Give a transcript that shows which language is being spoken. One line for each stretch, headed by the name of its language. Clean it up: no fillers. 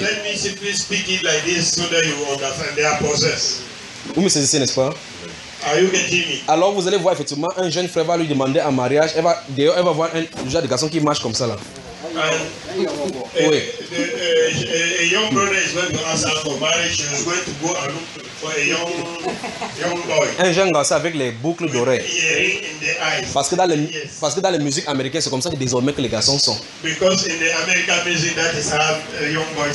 English: Let me simply speak it like this so that you understand. They are possessed.
French: Vous me saisissez, n'est-ce pas?
English: Are you getting me?
French: Alors vous allez voir effectivement un jeune frère va lui demander en mariage. D'ailleurs, elle va voir un genre de garçon qui marche comme ça là.
English: And a young brother is going to ask her for marriage. She is going to go and look for a young boy.
French: Un jeune garçon avec les boucles d'oreilles.
English: With earring in the eyes.
French: Parce que dans les parce que dans les musiques américaines c'est comme ça que désormais que les garçons sont.
English: Because in the American music that is how young boys.